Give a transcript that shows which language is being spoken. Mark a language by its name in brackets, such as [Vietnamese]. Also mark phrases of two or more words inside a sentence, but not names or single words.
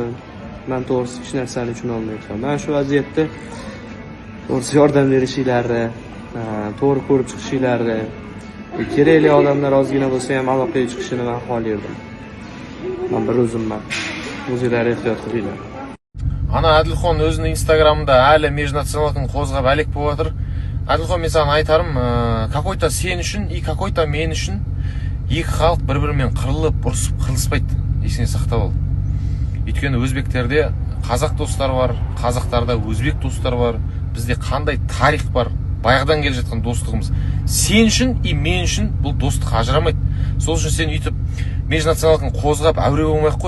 [Uzbek] Men to'g'risi hech narsani tushuna olmayapman. Men shu vaziyatda to'g'risi yordam berishingizni, to'g'ri ko'rib chiqishingizni, kerakli odamlar ozgina bo'lsa ham aloqaga chiqishini men xohlardim. Men bir o'zimman. O'zinglar ehtiyot qilinglar. Ana Adilxon o'zining Instagramida hali межнационалканы qo'zg'ab alik bo'layotir. Adilxon, men sana aytarim, [Kazakh] какой-то [Uzbek] sen uchun [Russian] и какой-то [Uzbek] men uchun [Kazakh] екі халық бір-бірімен қырылып, ұрысып, қылыспайды. Есіңе сақтап ал. Өйткені өзбектерде қазақ достар бар, қазақтарда өзбек достар бар. Бізде қандай тарих бар, баяғыдан келе жатқан достығымыз. Сен үшін и мен үшін бұл достық ажырамайды. Сол үшін сен үйтіп межнационалканы қозғап әуре болмай қой.